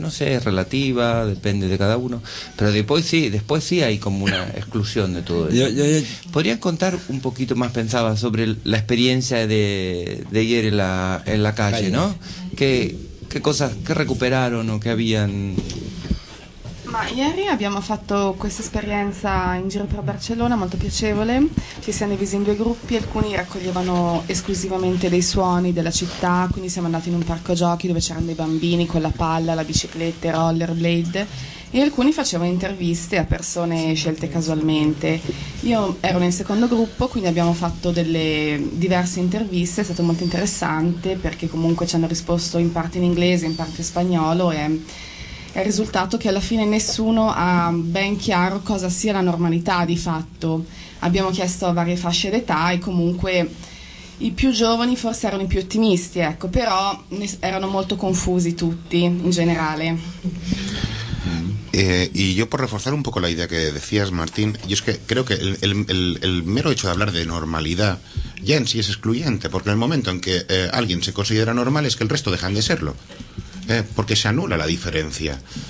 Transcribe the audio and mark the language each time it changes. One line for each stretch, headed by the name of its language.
Spanish: No sé, es relativa, depende de cada uno, pero después sí hay como una exclusión de todo eso. ¿Podrías contar un poquito más, pensaba, sobre la experiencia de ieri en la calle, ¿no? ¿Qué cosas, qué recuperaron o qué habían?
Italian: Ma ieri abbiamo fatto questa esperienza in giro per Barcellona, molto piacevole. Ci siamo divisi in due gruppi, alcuni raccoglievano esclusivamente dei suoni della città, quindi siamo andati in un parco giochi dove c'erano dei bambini con la palla, la bicicletta, rollerblade, e alcuni facevano interviste a persone scelte casualmente. Io ero nel secondo gruppo, quindi abbiamo fatto delle diverse interviste, è stato molto interessante perché comunque ci hanno risposto in parte in inglese, in parte in spagnolo, e è risultato che alla fine nessuno ha ben chiaro cosa sia la normalità di fatto. Abbiamo chiesto a varie fasce d'età e comunque i più giovani forse erano i più ottimisti, ecco, però erano molto confusi tutti in generale.
Spanish: Y yo por reforzar un poco la idea que decías, Martín, yo es que creo que el mero hecho de hablar de normalidad ya en sí es excluyente, porque en el momento en que alguien se considera normal es que el resto dejan de serlo, porque se anula la diferencia.